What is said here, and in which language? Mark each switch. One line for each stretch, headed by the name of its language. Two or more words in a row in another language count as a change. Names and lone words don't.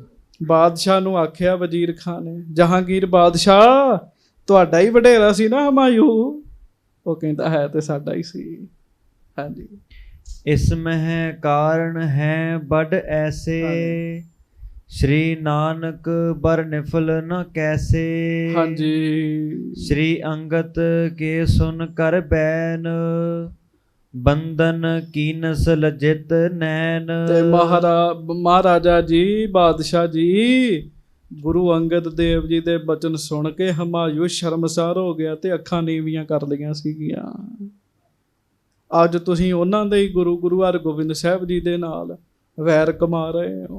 Punjabi: ਬਾਦਸ਼ਾਹ ਨੂੰ ਆਖਿਆ ਵਜ਼ੀਰ ਖਾਨ ਨੇ, ਜਹਾਂਗੀਰ ਬਾਦਸ਼ਾਹ ਤੁਹਾਡਾ ਹੀ ਵਡੇਰਾ ਸੀ ਨਾ ਹਿਮਾਯੂ? ਉਹ ਕਹਿੰਦਾ ਹੈ ਤੇ ਸਾਡਾ ਹੀ ਸੀ। ਹਾਂਜੀ, ਇਸ ਮਹਿ ਕਾਰਨ ਹੈ ਬੜ ਐਸੇ। ਸ੍ਰੀ ਨਾਨਕ ਬਰ ਨਿਫਲ ਨ ਕੈਸੇ। ਹਾਂਜੀ ਸ੍ਰੀ ਅੰਗਤ ਕੇ ਸੁਨ ਕਰ ਬੈਨ, ਬੰਧਨ ਕੀਨਸ ਲੱਜਿਤ ਨੈਨ। ਤੇ ਮਹਾਰਾਜਾ ਜੀ, ਬਾਦਸ਼ਾਹ ਜੀ, ਗੁਰੂ ਅੰਗਦ ਦੇਵ ਜੀ ਦੇ ਬਚਨ ਸੁਣ ਕੇ ਹਮਾਯੂ ਸ਼ਰਮਸਾਰ ਹੋ ਗਿਆ ਤੇ ਅੱਖਾਂ ਨੀਵੀਆਂ ਕਰ ਲਈਆਂ ਸੀਗੀਆਂ। ਅੱਜ ਤੁਸੀਂ ਉਹਨਾਂ ਦੇ ਹੀ ਗੁਰੂ ਹਰਗੋਬਿੰਦ ਸਾਹਿਬ ਜੀ ਦੇ ਨਾਲ ਵੈਰ ਕਮਾ ਰਹੇ ਹੋ।